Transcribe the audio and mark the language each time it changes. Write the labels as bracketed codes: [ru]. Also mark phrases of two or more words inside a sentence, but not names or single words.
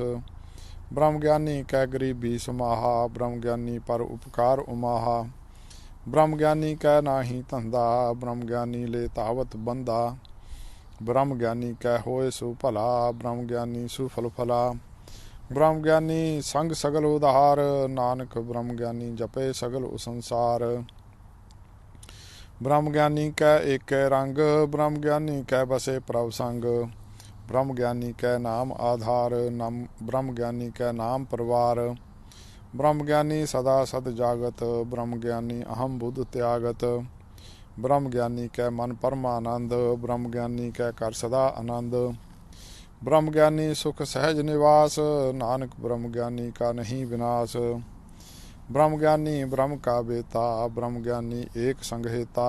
[hi] ब्रह्म ज्ञानी कै गरीबी समाहा, ब्रह्म ज्ञानी पर उपकार उमाहा। ब्रह्म ज्ञानी कै नाही धंधा, ब्रह्म ज्ञानी ले तावत बंदा। ब्रह्म ज्ञानी कै होए सु भला, ब्रह्म ज्ञानी सुफल फला। ब्रह्म ज्ञानी संग सगल उधार, नानक ब्रह्म ज्ञानी जपे सगल संसार। ब्रह्म ज्ञानी कै एक रंग, ब्रह्म ज्ञानी कै बसे प्रभ संग। ब्रह्म ज्ञानी कै नाम आधार, ब्रह्म ज्ञानी कै नाम परिवार। ब्रह्म ज्ञानी सदा सद जागत, ब्रह्म ज्ञानी अहम बुद्ध त्यागत। ब्रह्म ज्ञानी कै मन परमानंद, ब्रह्म ज्ञानी कै कर सदा आनंद। ब्रह्म ज्ञानी सुख सहज निवास, नानक ब्रह्म ज्ञानी का नहीं विनाश। ब्रह्म ज्ञानी ब्रह्म का बेता, ब्रह्म ज्ञानी एक संगहेता।